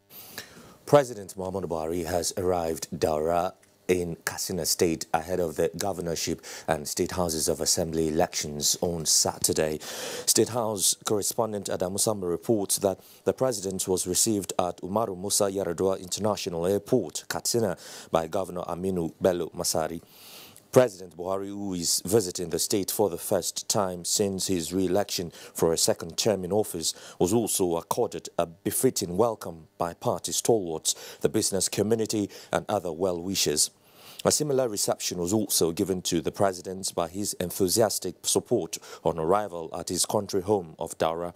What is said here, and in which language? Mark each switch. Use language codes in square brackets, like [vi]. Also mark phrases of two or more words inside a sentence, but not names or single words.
[en] President Muhammadu Buhari has arrived Daura in Katsina State ahead of the governorship and State Houses of Assembly elections on Saturday. State House correspondent Adamu Samba reports that the president was received at Umaru Musa Yar'Adua International Airport, Katsina, by Governor Aminu Bello Masari. President Buhari, who is visiting the state for the first time since his re-election for a second term in office, was also accorded a befitting welcome by party stalwarts, the business community and other well-wishers. A similar reception was also given to the president by his enthusiastic support on arrival at his country home of Daura.